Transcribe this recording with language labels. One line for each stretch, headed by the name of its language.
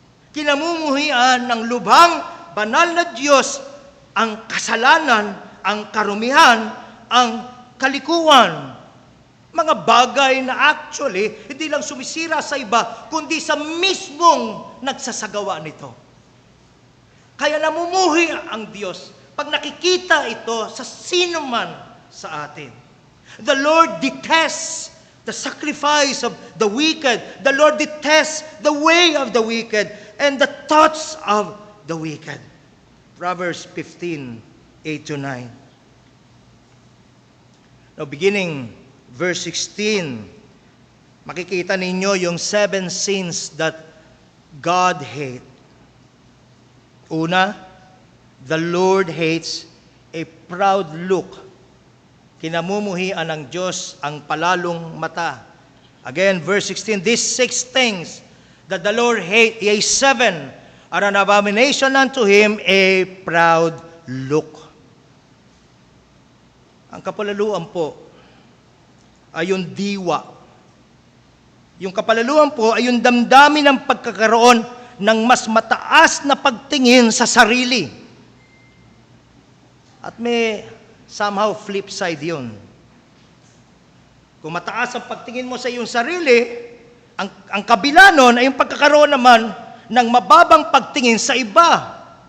Filipino: Kinamumuhian ng lubhang banal na Diyos ang kasalanan, ang karumihan, ang kalikuan. Mga bagay na actually, hindi lang sumisira sa iba, kundi sa mismong nagsasagawa nito. Kaya namumuhi ang Diyos pag nakikita ito sa sino man sa atin.
English: The Lord detests the sacrifice of the wicked. The Lord detests the way of the wicked and the thoughts of the wicked. Proverbs 15:8-9. Now, beginning verse 16,
Filipino: makikita ninyo yung
English: 7 sins that God hates. Una, the Lord hates a proud look.
Filipino: Kinamumuhian ng Diyos ang palalong mata.
English: Again, verse 16, these 6 things that the Lord hates, yea, 7, are an abomination unto Him, a proud look.
Filipino: Ang kapalaluan po ay yung diwa. Yung kapalaluan po ay yung damdamin ng pagkakaroon ng mas mataas na pagtingin sa sarili. At may somehow flip side yun. Kung mataas ang pagtingin mo sa iyong sarili, ang kabila nun ay yung pagkakaroon naman ng mababang pagtingin sa iba.